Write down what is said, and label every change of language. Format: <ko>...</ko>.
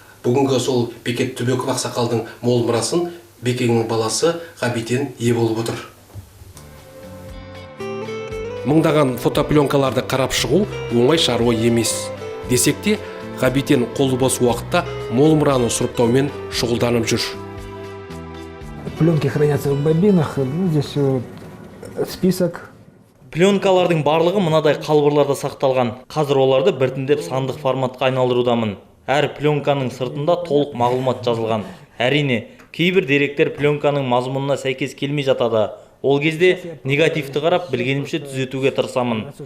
<kk>Бүгінгі сол Бекет Түбеков ақсақалдың мол мұрасын Бекеңнің баласы Ғабитен ие болып отыр. Мыңдаған фотопленкаларды қарап шығу оңай шаруа емес. Десек те, Ғабитен қолы бос уақытта мол мұраны сұрыптаумен шұғылданып жүр.</kk> <ru>Пленки хранятся в бобинах, здесь список.</ru> <kk>Пленкалардың барлығы мынадай қалбырларда сақталған. Қазір оларды біртіндеп сандық форматқа айналдырудамын. Әр пленканың сыртында толық мағлұмат жазылған. Әрине, кейбір деректер пленканың мазмұнына сәйкес келмей жатады. Ол кезде негативті қарап білгенімше түзетуге тырысамын.</kk>